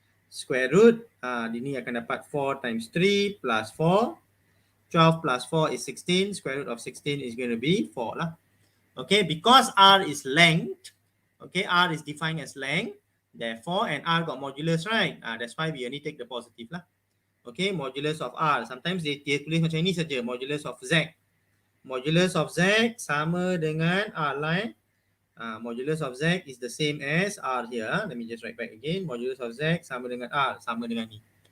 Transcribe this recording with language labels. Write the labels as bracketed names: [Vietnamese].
[Malay] Square root, ini akan dapat 4 times 3 plus 4. [English] 12 plus 4 is 16. Square root of 16 is going to be 4 lah. Okay, because R is length, okay, R is defined as length, therefore, and R got modulus, right? That's why we only take the positive lah. Okay, modulus of R. Sometimes [Malay] dia tulis macam ini saja, [English] modulus of Z. Modulus of Z [Malay] sama dengan R lah. [English] Modulus of Z is the same as R here. Let me just write back again. Modulus of Z [Malay] sama dengan R, sama dengan ni.